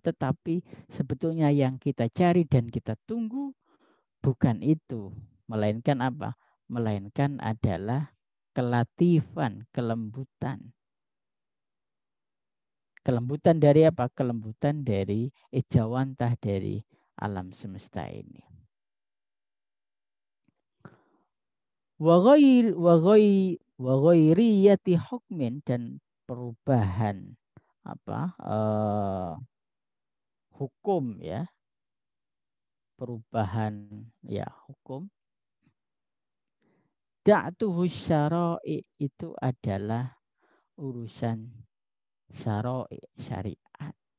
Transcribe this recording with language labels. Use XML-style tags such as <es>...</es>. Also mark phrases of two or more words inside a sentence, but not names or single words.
<id>Tetapi sebetulnya yang kita cari dan kita tunggu bukan itu. Melainkan apa? Melainkan adalah kelatifan, kelembutan. Kelembutan dari apa? Kelembutan dari ejawantah dari alam semesta ini.</id> <ar>Wa ghairiyati hukmin</ar> <id>dan perubahan apa hukum ya, perubahan ya hukum.</id> <ar>Da'tuhu syara'i</ar> <id>itu adalah urusan syara'i, syariat.</id>